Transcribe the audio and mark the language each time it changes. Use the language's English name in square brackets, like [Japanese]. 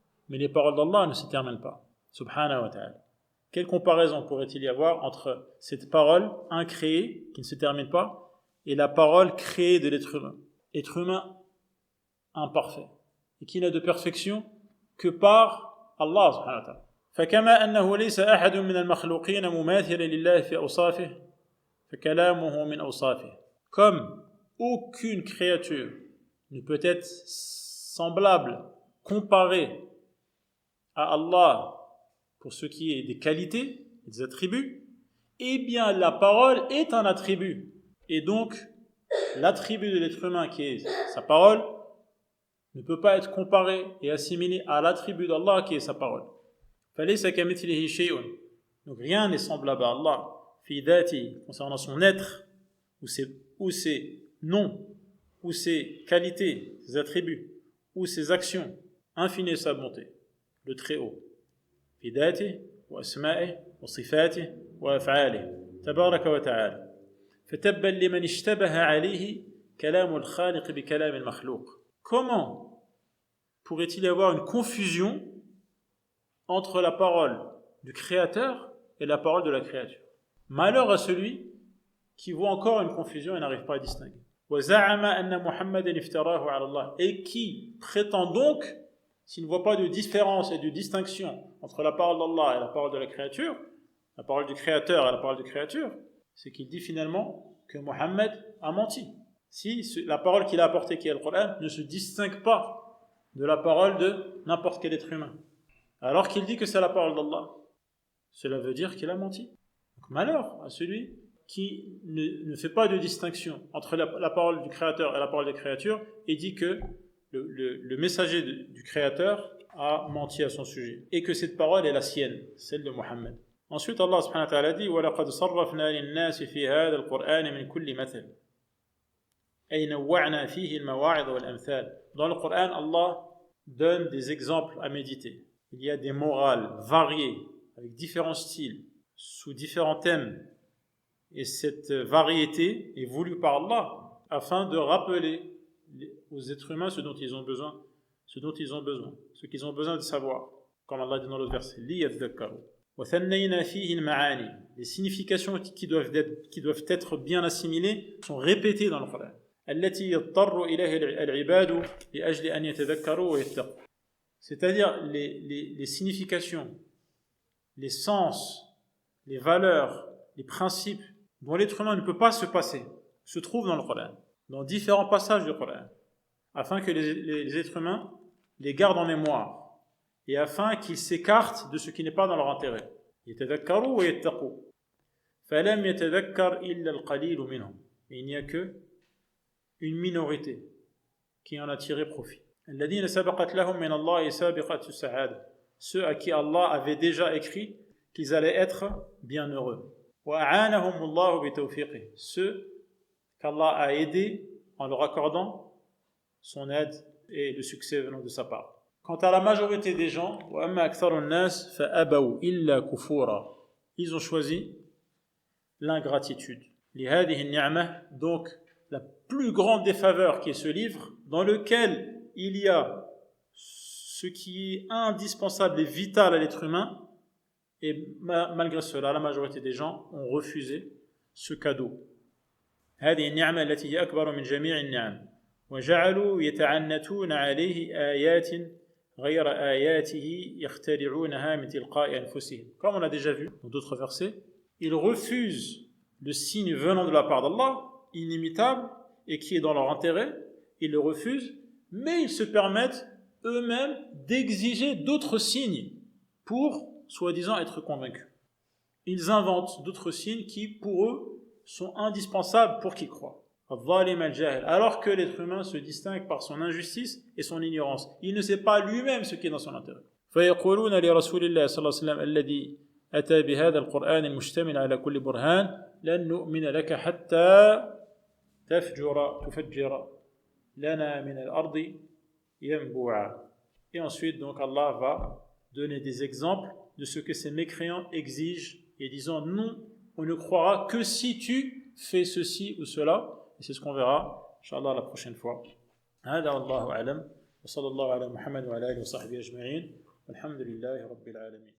[French] Mais les paroles d'Allah ne se terminent pas. Subhanahu wa ta'ala. Quelle comparaison pourrait-il y avoir entre cette parole incréée, qui ne se termine pas, et la parole créée de l'être humain? Être humain imparfait, et qui n'a de perfection que par Allah subhanahu wa ta'ala. [Arabic] فكما أنه ليس أحد من المخلوقين مماثلا لله في أوصافه فكلامه من أوصافه. [French] Comme aucune créature ne peut être semblable, comparée à Allah pour ce qui est des qualités et des attributs, eh bien la parole est un attribut. Et donc, l'attribut de l'être humain qui est sa parole ne peut pas être comparé et assimilé à l'attribut d'Allah qui est sa parole. [Arabic] فَلَيْسَ كَمِثْلِهِ شَيْءٌ. [French] Donc rien n'est semblable à Allah [Arabic] fi dhati, [French] concernant son être, ou ses noms, ou ses qualités, ses attributs, ou ses actions, infinie sa bonté, le Très-Haut. [Arabic] في ذاته وأسمائه وصفاته وأفعاله تبارك وتعالى. فتبا لمن اشتبه عليه كلام الخالق بكلام المخلوق. [French] Comment pourrait-il y avoir une confusion entre la parole du Créateur et la parole de la créature? Malheur à celui qui voit encore une confusion et n'arrive pas à distinguer. [Arabic] وزعم أن محمدا افتراه على الله. [French] Et qui prétend donc, s'il ne voit pas de différence et de distinction entre la parole d'Allah et la parole de la créature, la parole du Créateur et la parole de la créature, c'est qu'il dit finalement que Mohammed a menti. Si la parole qu'il a apportée, qui est le Coran, ne se distingue pas de la parole de n'importe quel être humain, alors qu'il dit que c'est la parole d'Allah, cela veut dire qu'il a menti. Donc malheur à celui qui ne fait pas de distinction entre la parole du Créateur et la parole des créatures et dit que le messager du Créateur a menti à son sujet et que cette parole est la sienne, celle de Mohammed. Ensuite, Allah subhanahu wa ta'ala dit [Arabic] وَلَقَدْ صَرَّفْنَا لِلنَّاسِ فِي هَذَا الْقُرْآنِ مِنْ كُلِّ مَثَلٍ أي نوعنا فيه المواعظ والأمثال. [French] Dans le Coran, Allah donne des exemples à méditer. Il y a des morales variées, avec différents styles, sous différents thèmes. Et cette variété est voulue par Allah afin de rappeler aux êtres humains ce dont ils ont besoin, ce qu'ils ont besoin de savoir. Comme Allah dit dans l'autre verset, [Arabic] لِيَذَّكَّرُوا وَثَنَّيْنَا فِيهِ الْمَعَانِي. [French] Les significations qui doivent être bien assimilées sont répétées dans le Coran. [Arabic] التي يضطر إليها العباد لأجل أن يتذكروا ويتقوا. [French] C'est-à-dire les significations, les sens, les valeurs, les principes dont l'être humain ne peut pas se passer, se trouvent dans le Coran, dans différents passages du Coran, afin que les êtres humains les gardent en mémoire et afin qu'ils s'écartent de ce qui n'est pas dans leur intérêt. [Arabic] يتذكروا ويتقوا فلم يتذكر إلا القليل منهم. [French] Il n'y a que une minorité qui en a tiré profit. [Arabic] الذين سبقت لهم من الله سابقة السعادة. [French] Ceux à qui Allah avait déjà écrit qu'ils allaient être bienheureux. [Arabic] وأعانهم الله بتوفيقه. [French] Ceux qu'Allah a aidés en leur accordant son aide et le succès venant de sa part. Quant à la majorité des gens, [Arabic] وأما أكثر الناس فأبوا إلا كفورا. [French] Ils ont choisi l'ingratitude. [Arabic] لهذه النعمة. [French] Donc la plus grande des faveurs qui est ce livre, dans lequel il y a ce qui est indispensable et vital à l'être humain, et malgré cela, la majorité des gens ont refusé ce cadeau. [Arabic] هذه النعمة التي هي أكبر من جميع النعم وجعلوا يتعنتون عليه آيات غير آياته يخترعونها من تلقاء أنفسهم. [French] Comme on a déjà vu dans d'autres versets, ils refusent le signe venant de la part d'Allah, inimitable et qui est dans leur intérêt, ils le refusent, mais ils se permettent eux-mêmes d'exiger d'autres signes pour, soi-disant, être convaincus. Ils inventent d'autres signes qui, pour eux, sont indispensables pour qu'ils croient. Alors que l'être humain se distingue par son injustice et son ignorance. Il ne sait pas lui-même ce qui est dans son intérêt. [Arabic] فيقولون لرسول الله صلى الله عليه وسلم الذي أتى بهذا القرآن المشتمل على كل برهان لن نؤمن لك حتى تفجر لنا من الأرض ينبوعا. [French] Et ensuite, donc, Allah va donner des exemples de ce que ces mécréants exigent et disant non, on ne croira que si tu fais ceci ou cela. Et c'est ce qu'on verra, Inch'Allah, la prochaine fois. [Arabic] هذا والله أعلم وصلى الله على محمد وعلى آله وصحبه أجمعين والحمد لله رب العالمين.